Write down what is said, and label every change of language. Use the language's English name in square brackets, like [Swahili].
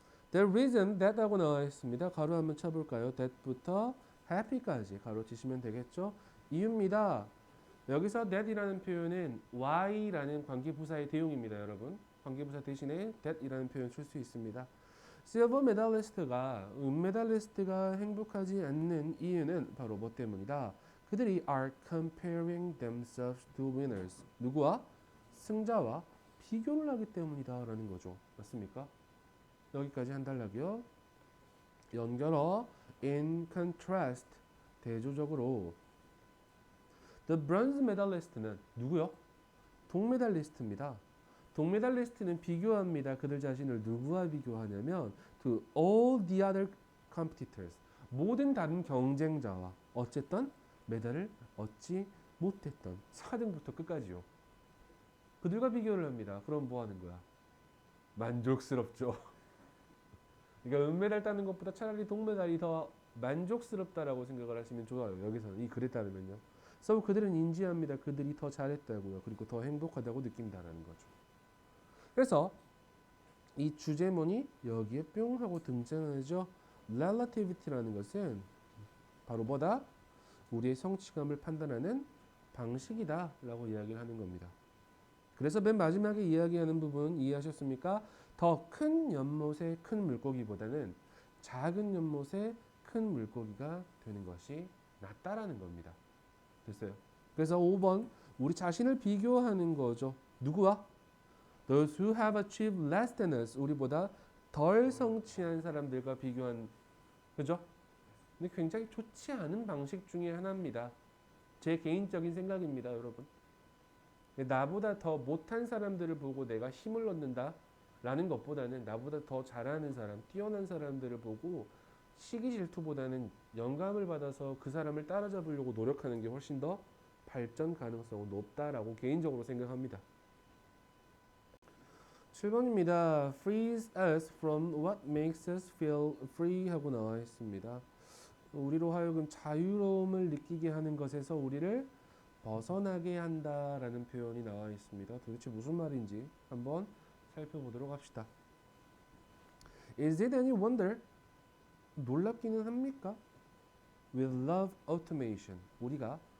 [English] The reason that [Korean] 하고 나와 있습니다. 가로 한번 쳐볼까요? that부터 happy까지 가로 치시면 되겠죠? 이유입니다. 여기서 that이라는 표현은 why라는 관계부사의 대용입니다, 여러분. 관계부사 대신에 that이라는 표현 쓸 수 있습니다. 실버 메달리스트가 은메달리스트가 행복하지 않는 이유는 바로 뭐 때문이다? 그들이 [English] are comparing themselves to winners. [Korean] 누구와? 승자와 비교를 하기 때문이다 라는 거죠. 맞습니까? 여기까지 한 단락이요. 연결어 [English] in contrast [Korean] 대조적으로 [English] the bronze medalist [Korean] 는 누구요? 동메달리스트입니다. 동메달리스트는 비교합니다. 그들 자신을 누구와 비교하냐면 [English] to all the other competitors. [Korean] 모든 다른 경쟁자와 어쨌든 메달을 얻지 못했던 4등부터 끝까지요. 그들과 비교를 합니다. 그럼 뭐 하는 거야? 만족스럽죠. 그러니까 은메달 따는 것보다 차라리 동메달이 더 만족스럽다라고 생각을 하시면 좋아요. 여기서는 이 글에 따르면요. 그래서 그들은 인지합니다. 그들이 더 잘했다고요. 그리고 더 행복하다고 느낀다라는 거죠. 그래서 이 주제문이 여기에 뿅 하고 등장하죠. relativity라는 것은 바로 뭐다? 우리의 성취감을 판단하는 방식이다 라고 이야기를 하는 겁니다. 그래서 맨 마지막에 이야기하는 부분 이해하셨습니까? 더 큰 연못의 큰 물고기보다는 작은 연못의 큰 물고기가 되는 것이 낫다라는 겁니다. 됐어요? 그래서 5번 우리 자신을 비교하는 거죠. 누구와? [English] Those who have achieved less than us. [Korean] 우리보다 덜 성취한 사람들과 비교한, 그죠? 근데 굉장히 좋지 않은 방식 중에 하나입니다. 제 개인적인 생각입니다, 여러분. 나보다 더 못한 사람들을 보고 내가 힘을 얻는다 라는 것보다는 나보다 더 잘하는 사람, 뛰어난 사람들을 보고 시기 질투보다는 영감을 받아서 그 사람을 따라잡으려고 노력하는 게 훨씬 더 발전 가능성이 높다라고 개인적으로 생각합니다. 7번입니다. [English] Frees us from what makes us feel free [Korean] 하고 나와 있습니다. 우리로 하여금 자유로움을 느끼게 하는 것에서 우리를 벗어나게 한다라는 표현이 나와 있습니다. 도대체 무슨 말인지 한번 살펴보도록 합시다. [English] Is it any wonder? [Korean] 놀랍기는 합니까? [English] We love automation. [Korean] 우리가